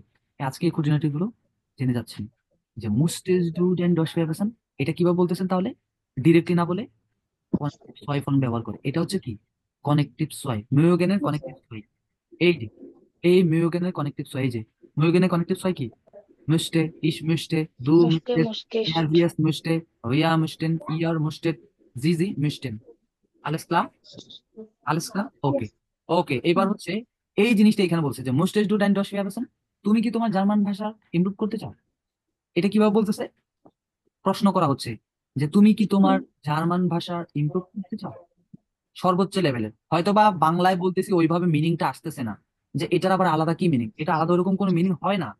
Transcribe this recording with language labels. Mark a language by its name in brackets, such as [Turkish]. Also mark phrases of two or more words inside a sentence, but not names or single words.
[Bangla] আজকে এই খুঁটিনাটি গুলো জেনে যাচ্ছি, যে [German] möchtest du Deutsch verbessern [Bangla] এটা কিভাবে বলতেছেন তাহলে, ডিরেক্টলি না বলে [German] Konjunktiv zwei [Bangla] ফর্ম ব্যবহার করে। এটা হচ্ছে কি [German] Konjunktiv zwei, [Bangla] মিয়োগেনের [German] Konjunktiv zwei. [Bangla] এই যে এই মিয়োগেনের [German] Konjunktiv zwei, [Bangla] এই যে মিয়োগেনের [German] Konjunktiv zwei [Bangla] কি, [German] müsste, ich möchte, du Musste, möchtest, er, musstest. sie, es möchte, wir möchten, ihr möchtet, sie möchten। alles klar? alles klar? ওকে, [English] Yes. [Bangla] ওকে, এবার হচ্ছে এই জিনিসটা এখানে বলছে যে [German] möchtest du dein Deutsch verbessern, [Bangla] তুমি কি তোমার জার্মান ভাষা ইমপ্রুভ করতে চাও। এটা কিভাবে বলতেছে, প্রশ্ন করা হচ্ছে যে তুমি কি তোমার জার্মান ভাষা ইমপ্রুভ করতে চাও সর্বোচ্চ লেভেলের। হয়তোবা বাংলায় বলতেছি ওইভাবে মিনিংটা আসতেছে না, যে এটার আবার আলাদা কি মিনিং, এটা আলাদা ওরকম কোনো মিনিং হয় না।